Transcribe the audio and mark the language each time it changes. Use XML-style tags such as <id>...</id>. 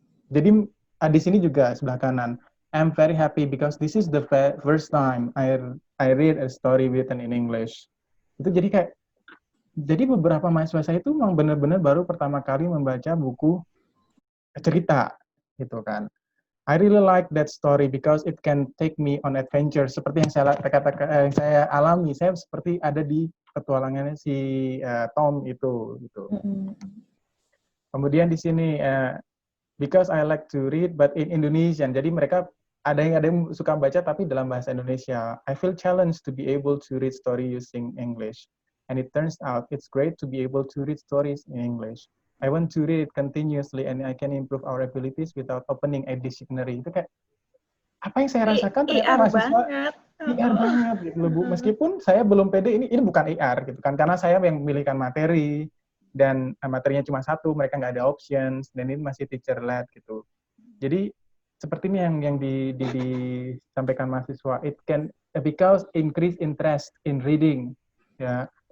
<id>Jadi di sini juga sebelah kanan,</id> <en>I'm very happy because this is the first time I read a story written in English.</en> <id>Itu jadi beberapa mahasiswa saya itu memang benar-benar baru pertama kali membaca buku cerita gitu kan.</id> <en>I really like that story because it can take me on adventure.</en> <id>Seperti yang saya alami, saya seperti ada di petualangannya si Tom itu gitu. Kemudian di sini</id> <en>because I like to read but in Indonesian.</en> <id>Jadi mereka ada yang suka baca tapi dalam bahasa Indonesia.</id> <en>I feel challenged to be able to read story using English. And it turns out it's great to be able to read stories in English. I want to read it continuously and I can improve our abilities without opening a dictionary.</en> <id>Itu kayak apa yang saya rasakan ternyata mahasiswa IR banget gitu loh Bu. Meskipun saya belum pede, ini bukan IR gitu kan, karena saya yang memilihkan materi dan materinya cuma satu, mereka nggak ada options dan ini masih</id> <en>teacher led</en> <id>gitu. Jadi seperti ini yang disampaikan mahasiswa,</id> <en>it can because increase interest in reading ya.</en>